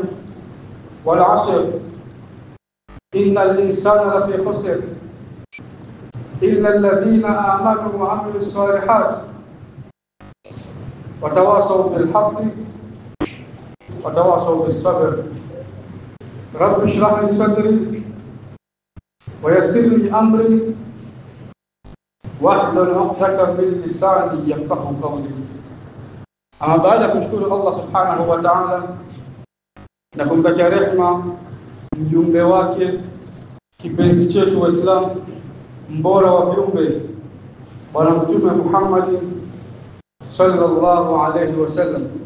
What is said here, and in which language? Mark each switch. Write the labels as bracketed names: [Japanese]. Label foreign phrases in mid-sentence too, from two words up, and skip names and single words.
[Arabic] والعصر إن الإنسان لفي خسر إلا الذين آمنوا وعملوا الصالحات وتواصوا بالحق وتواصوا بالصبر. رب اشرح لي صدري ويسر لي أمري واحلل عقدة من لساني يفقهوا قولي. أما بعد، [Swahili] kumshukuru Allah [Arabic] سبحانه وتعالى [Swahili] na kumtakia rehema mjumbe wake kipenzi chetu Waislamu, mbora wa viumbe, Bwana Mtume Muhammad [Arabic] صلى الله عليه وسلم.